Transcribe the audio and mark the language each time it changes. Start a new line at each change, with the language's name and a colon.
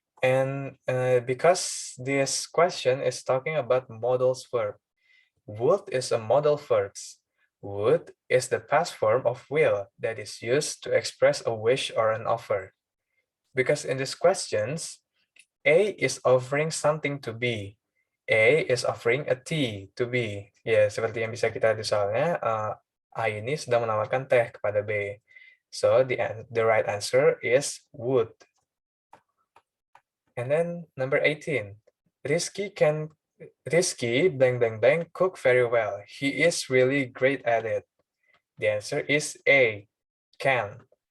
English: And because this question is talking about modals verb. Would is a modal verb. Would is the past form of will that is used to express a wish or an offer. Because in these questions, A is offering something to B. A is offering a tea to B.
Indonesian: Ya, seperti yang bisa kita lihat soalnya, A ini sedang menawarkan teh kepada B.
English: So, the right answer is would. And then number 18. Rizky blank blank blank cook very well. He is really great at it. The answer is A, can.